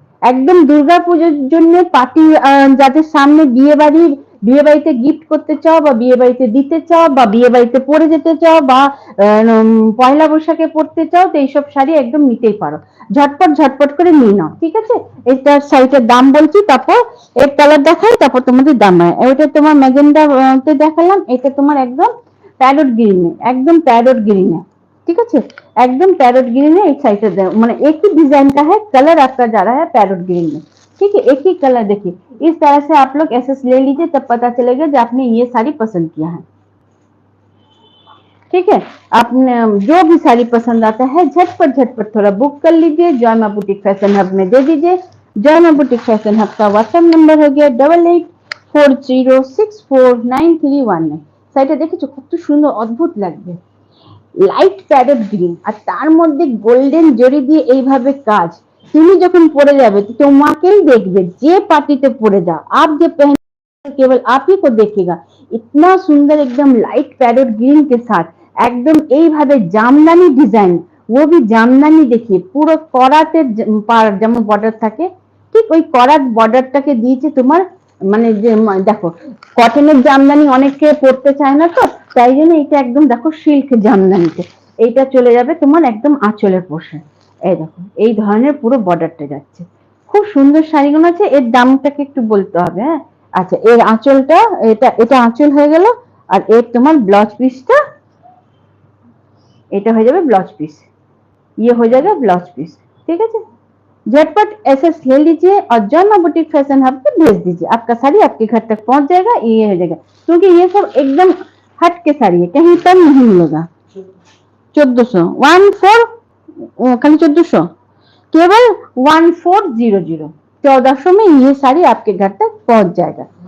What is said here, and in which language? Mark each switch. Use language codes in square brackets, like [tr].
[bn] একদম দুর্গাপুজোর জন্য পার্টি, যাদের সামনে বিয়ে বাড়িতে গিফট করতে চাও বা বিয়ে বাড়িতে দিতে চাও বা বিয়ে বাড়িতে পরে যেতে চাও বা পয়লা বৈশাখে পরতে চাও, তো এইসব শাড়ি একদম নিতেই পারো। ঝটপট ঝটপট করে নিয়ে নাও, ঠিক আছে। এটার শাড়িটার দাম বলছি, তারপর এর কালার দেখাই, তারপর তোমাদের দাম হয়। ওইটা তোমার ম্যাজেন্ডা তে দেখালাম, এটা তোমার একদম প্যারট গ্রিনে, একদम पैरट ग्रीन है, ठीक है, [hi] एकदम पैरट ग्रीन है। एक साइड से मैंने एक ही डिजाइन का है, कलर आपका जा रहा है पैरट ग्रीन में, ठीक है, एक ही कलर। देखिए इस तरह से आप लोग एसएस ले लीजिए, तब पता चलेगा कि आपने ये साड़ी पसंद किया है, ठीक है। आपने जो भी साड़ी पसंद आता है झटपट झटपट थोड़ा बुक कर लीजिए, जॉयमा बुटीक फैशन हब में दे दीजिए। जॉयमा बुटीक फैशन हब का व्हाट्सएप नंबर हो गया 8840649319। [bn] শাড়িটা দেখেছো কত সুন্দর, অদ্ভুত লাগবে, লাইট প্যারট গ্রিন আর তার মধ্যে গোল্ডেন জরি দিয়ে এইভাবে কাজ। তুমি যখন পরে যাবে তো তোমাকেই দেখবে, যে पार्टीতে পরে যাও, [hi] आप जब पहन केवल आप ही को देखेगा। इतना सुंदर एकदम लाइट पैरट ग्रीन के साथ एकदम [bn] এইভাবে জামদানি ডিজাইন, [hi] वो भी জামদানি। [bn] देखिए পুরো করাতে যেমন বর্ডার থাকে, ঠিক ওই করাত বর্ডারটাকে দিয়েছে তোমার, মানে যে দেখো কটনের জামদানি অনেকে পরতে চায় না, তো তাই জন্য এটা একদম দেখো সিল্ক জামদানিতে এইটা চলে যাবে তোমার একদম আঁচলের পোর্শন। এই দেখো এই ধরনের পুরো বর্ডারটা যাচ্ছে, খুব সুন্দর শাড়িগুলো আছে। এর দামটাকে একটু বলতে হবে, হ্যাঁ। আচ্ছা, এর আঁচলটা, এটা আঁচল হয়ে গেল, আর এর তোমার ব্লাউজ পিসটা, এটা হয়ে যাবে ব্লাউজ पिस, [hi] ये हो जाएगा ब्लाउज पीस, ठीक है। झटपट एसएस ले लीजिए और जॉयमा बुटीक फैशन हब पे भेज दीजिए, आपका साड़ी आपके घर तक पहुंच जाएगा। ये हो जाएगा, क्योंकि ये सब एकदम हट के साड़ी है, कहीं पर नहीं मिलेगा। 1400 खाली 1400, केवल 1400 1400 में ये साड़ी आपके घर तक पहुंच जाएगा।